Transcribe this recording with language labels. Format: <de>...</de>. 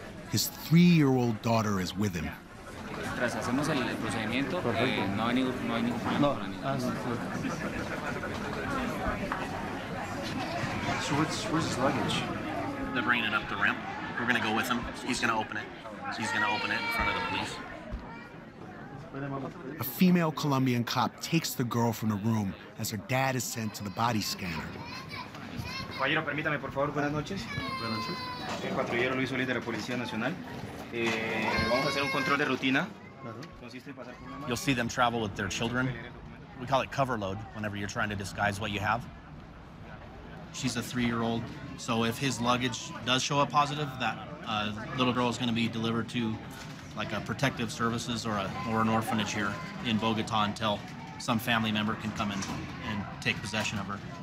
<en>His 3-year-old daughter is with him.</en> <es>Tras hacemos el procedimiento, no hay ningún problema.</es> <en>So where's his luggage? They're bringing it up the ramp. We're going to go with him. He's going to open it. So he's going to open it in front of the police. A female Colombian cop takes the girl from the room as her dad is sent to the body scanner.</en> <es>Caballero, permítame, por favor. Buenas noches. Buenas noches. Soy el patrullero Luis Solís de la Policía Nacional. Vamos a hacer un control de rutina. Consiste en pasar por una...</es> <en>You'll see them travel with their children. We call it cover load whenever you're trying to disguise what you have. She's a 3-year-old, so if his luggage does show up positive, that little girl is going to be delivered to like a protective services or an orphanage here in Bogotá until some family member can come in and take possession of her.</en>